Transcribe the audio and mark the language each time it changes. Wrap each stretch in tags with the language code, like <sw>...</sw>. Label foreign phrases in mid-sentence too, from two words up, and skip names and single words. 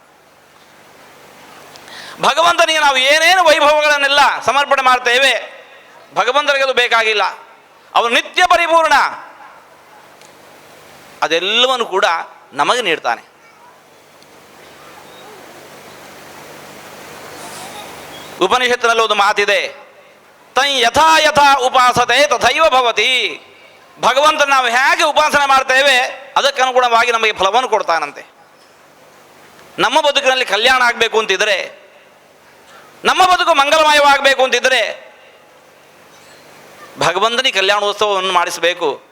<kn>ಭಗವಂತನಿಗೆ ನಾವು ಏನೇನು ವೈಭವಗಳನ್ನೆಲ್ಲ ಸಮರ್ಪಣೆ ಮಾಡ್ತೇವೆ, ಭಗವಂತನಿಗೆ ಅದು ಬೇಕಾಗಿಲ್ಲ. ಅವನು ನಿತ್ಯ ಪರಿಪೂರ್ಣ, ಅದೆಲ್ಲವನ್ನು ಕೂಡ ನಮಗೆ ನೀಡ್ತಾನೆ. ಉಪನಿಷತ್ತಿನಲ್ಲಿ ಒಂದು ಮಾತಿದೆ,</kn> <sa>ತೈ ಯಥಾ ಯಥಾ ಉಪಾಸತೆ ತಥೈವ ಭವತಿ.</sa> <kn>ಭಗವಂತನ ನಾವು ಹೇಗೆ ಉಪಾಸನೆ ಮಾಡ್ತೇವೆ ಅದಕ್ಕನುಗುಣವಾಗಿ ನಮಗೆ ಫಲವನ್ನು ಕೊಡ್ತಾನಂತೆ. ನಮ್ಮ ಬದುಕಿನಲ್ಲಿ ಕಲ್ಯಾಣ ಆಗಬೇಕು ಅಂತಿದ್ರೆ, ನಮ್ಮ ಬದುಕು ಮಂಗಲಮಯವಾಗಬೇಕು ಅಂತಿದ್ರೆ ಭಗವಂತನಿಗೆ ಕಲ್ಯಾಣೋತ್ಸವವನ್ನು ಮಾಡಿಸಬೇಕು.</kn>